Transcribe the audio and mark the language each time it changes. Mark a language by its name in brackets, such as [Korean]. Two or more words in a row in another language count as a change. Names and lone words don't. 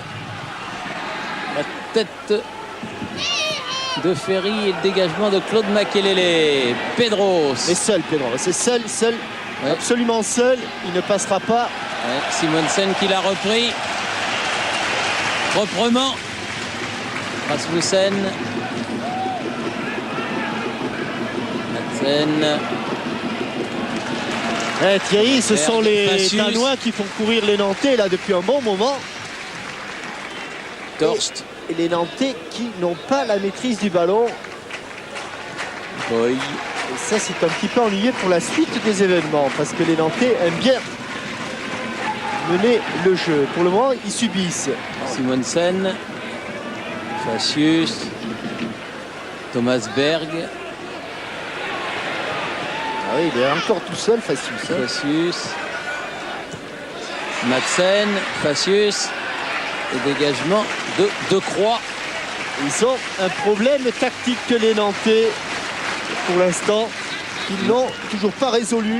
[French] La tête de Ferry et le dégagement de Claude Makelele. Pedros. Mais seul, Pedro. C'est seul. Ouais. Absolument seul. Il ne passera pas. Ouais, Simonsen qui l'a repris. Proprement. Rasmussen. Madsen. Thierry, ce sont les Danois qui font courir les Nantais là depuis un bon moment. Torst. Et les Nantais qui n'ont pas la maîtrise du ballon. Boy. Et ça, c'est un petit peu ennuyeux pour la suite des événements parce que les Nantais aiment bien mener le jeu. Pour le moment, ils subissent. Simonsen. Facius. Thomas Berg. Ah oui, il est encore tout seul, Facius. Facius. Madsen. Facius. Et dégagement de Croix. Ils ont un problème tactique que les Nantais, pour l'instant, ils n'ont toujours pas résolu.